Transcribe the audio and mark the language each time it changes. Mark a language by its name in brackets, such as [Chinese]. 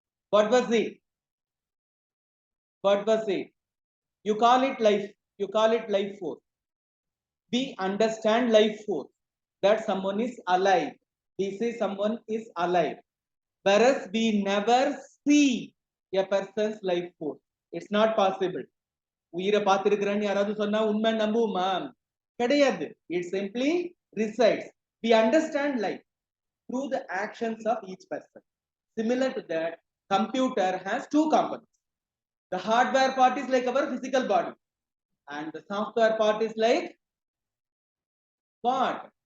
[English] What was it? What was it? You call it life. You call it life force. We understand life force, that someone is alive. We say someone is alive. Whereas we never see a person's life force. It's not possible. [Tamil] உயிரை பார்த்திருக்கிறேன்னு யாராவது சொன்னா உண்மை நம்புவோமா? கிடையாது. [English] It simply resides. We understand life through the actions of each person. Similar to that, computer has two components. The hardware part is like our physical body, and the software part is like what?